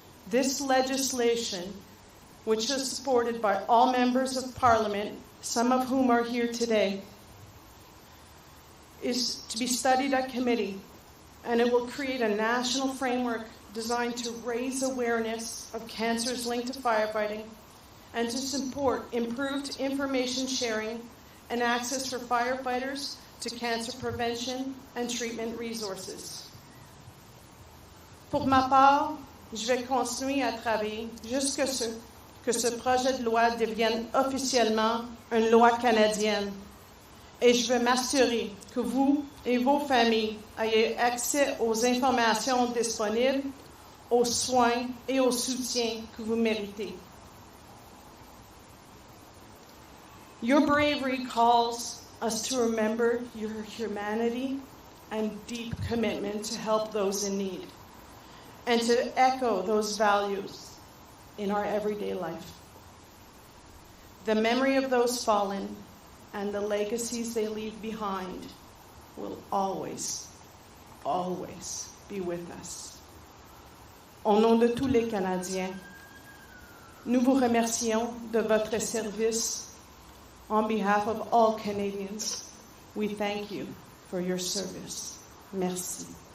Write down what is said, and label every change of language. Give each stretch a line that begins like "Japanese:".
English: This legislation, which is supported by all members of Parliament, some of whom are here today, is to be studied at committee, and it will create a national framework designed to raise awareness of cancers linked to firefighting and to support improved information sharing and access for firefighters to cancer prevention and treatment resources.
French: Pour ma part, je vais continuer à travailler jusqu'à ce que ce projet de loi devienne officiellement une loi canadienne. Et je veux m'assurer que vous et vos familles ayez accès aux informations disponibles, aux soins et au soutien que vous méritez.
English: Your bravery calls us to remember your humanity and deep commitment to help those in need, and to echo those values in our everyday life. The memory of those fallen and the legacies they leave behind will always, always be with us.
French: Au nom de tous les Canadiens, nous vous remercions de votre service.
English: On behalf of all Canadians, we thank you for your service.
French: Merci.